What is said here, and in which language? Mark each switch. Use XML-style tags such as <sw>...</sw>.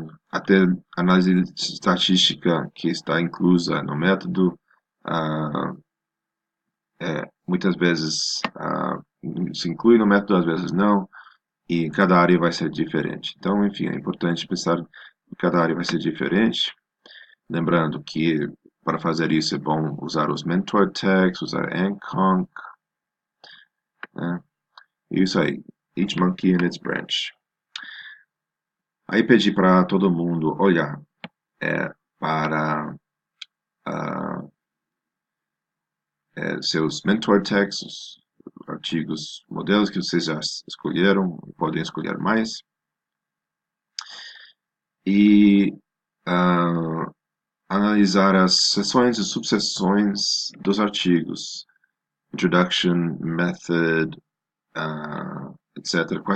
<pt>Até análise estatística que está inclusa no método, ah, muitas vezes se inclui no método, às vezes não, e cada área vai ser diferente. Então, enfim, é importante pensar que cada área vai ser diferente, lembrando que para fazer isso é bom usar os mentor tags, usar ANCONC, né? Isso aí,</pt> <en>each monkey in its branch.</en> <pt>Aí pedi para todo mundo olhar para ah, seus mentor texts, artigos, modelos que vocês já escolheram, podem escolher mais, e analisar as seções e subseções dos artigos, introduction, method, etc.</pt>